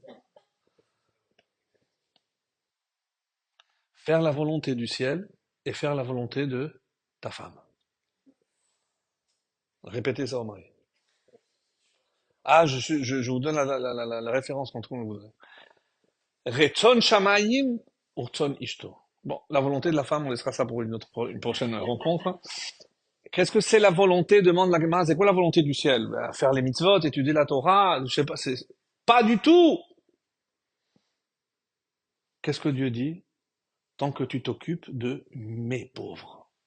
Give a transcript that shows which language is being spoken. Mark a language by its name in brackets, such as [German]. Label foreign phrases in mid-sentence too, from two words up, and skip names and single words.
[French] Faire la volonté du ciel et faire la volonté de ta femme. Répétez ça au mari. Ah, je vous donne la référence qu'on trouve. [Hebrew] רצון שמים ורצון אשתו. [French] Bon, la volonté de la femme, on laissera ça pour une prochaine rencontre. Qu'est-ce que c'est la volonté? Demande la Gemara. C'est quoi la volonté du ciel? Ben, faire les mitzvot, étudier la Torah, je sais pas, c'est pas du tout. Qu'est-ce que Dieu dit? Tant que tu t'occupes de mes pauvres.